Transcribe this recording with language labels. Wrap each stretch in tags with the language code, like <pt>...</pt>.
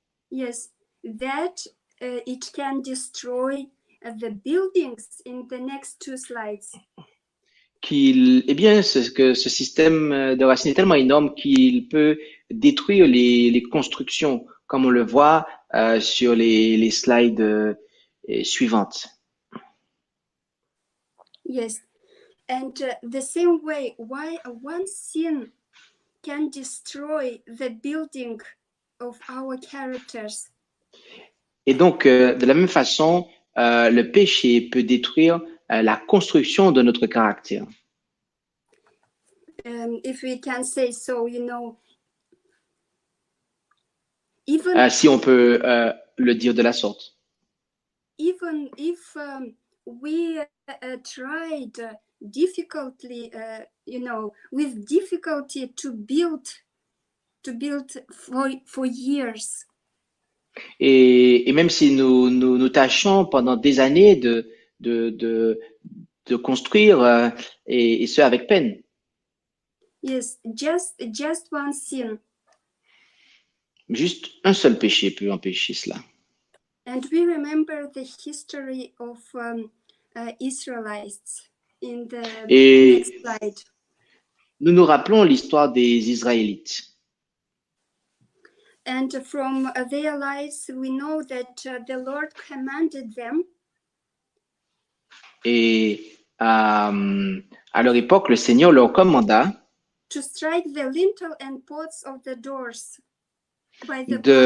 <en>Yes, that it can destroy the buildings in the next two slides.</en> <fr>Eh bien, ce système de racines est tellement énorme qu'il peut détruire les constructions, comme on le voit sur les slides suivantes.</fr> <en>Yes, and the same way, why one sin can destroy the building of our characters.</en> <fr>Et donc, de la même façon, le péché peut détruire la construction de notre caractère.</fr> <en>If we can say so, you know, even</en> <fr>Si on peut le dire de la sorte.</fr> <en>even if we tried difficultly, you know, with difficulty to build for years.</en> <fr>Et même si nous tâchons pendant des années de construire et ce avec peine.</fr> <en>Yes, just one sin.</en> <fr>Juste un seul péché peut empêcher cela.</fr> <en>And we remember the history of Israelites in the next slide.</en> <fr>Nous nous rappelons l'histoire des Israélites.</fr> <en>And from their lives, we know that the Lord commanded them.</en> <fr>Et à leur époque, le Seigneur leur commanda</fr> <en>to strike the lintel and posts of the doors by the</en>